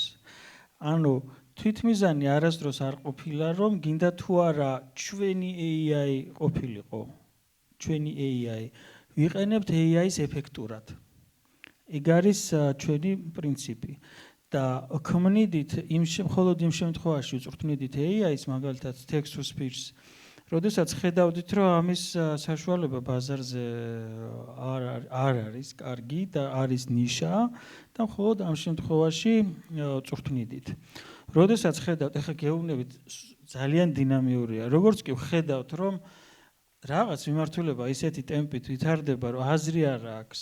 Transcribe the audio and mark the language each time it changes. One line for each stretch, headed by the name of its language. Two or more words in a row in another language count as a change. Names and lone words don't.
Georgian: ანუ თვითმიზანი არასდროს არ ყოფილა რომ გინდა თუ არა ჩვენი AI ყოფილიყო. ჩვენი AI ვიყენებთ AI-ს ეფექტურად. ეგ არის ჩვენი პრინციპი. და ქმნიდით მხოლოდ იმ შემთხვევაში ვწვრთნიდით AI-ს, მაგალითად
English: text to speech-
Georgian: ს, როდესაც ხედავდით რომ ამის საშუალება ბაზარზე არ არის კარგი და არის ნიშა და მხოლოდ ამ შემთხვევაში ვწვრთნიდით. როდესაც ხედავთ, ეხლა გეუბნებით ძალიან დინამიურია. როგორც კი ვხედავთ რომ რაღაც მიმართულება ისეთი ტემპით ვითარდება, რომ აზრი არ აქვს.